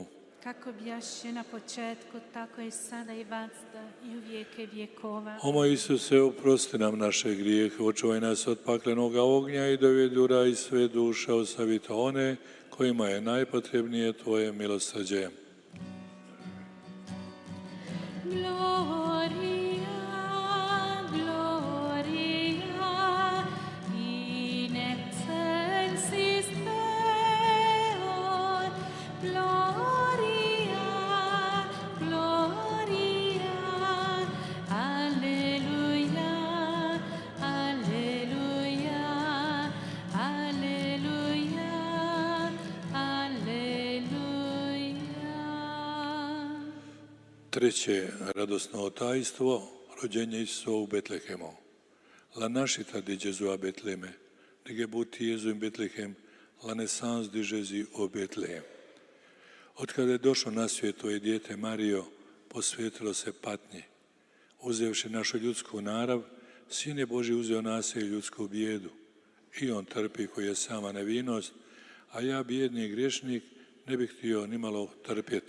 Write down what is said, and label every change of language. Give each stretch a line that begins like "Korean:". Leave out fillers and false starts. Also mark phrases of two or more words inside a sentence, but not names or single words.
Croatian: Kako bjaše na početku, tako i sada i vazda i u vijeke vjekova. O moj Isuse, oprosti nam naše grijehe, očuvaj nas od paklenoga ognja i dovedi u raj sve duše, osavita one kojima je najpotrebnije tvoje milosrđe.
Latin: Gloria, Gloria, in excelsis Deo, Gloria, Gloria, Alleluia, Alleluia, Alleluia, Alleluia.
Croatian: Treće radosno tajstvo, rođenje Isusa u Betlehemu.
Italian: La nascita di Gesù a Betlemme,
German: di geburt Jesu in Betlehem,
French: la naissance di Jésus au Betlehem.
Croatian: Od kada je došlo na svijet tvoje dijete Marijo, posvetilo se patnji. Uzevši našu ljudsku narav, Sin je Božji uzeo na sebe ljudsku bijedu. I on trpi koji je sama nevinost, a ja, bijedni griješnik, ne bih htio nimalo trpjeti.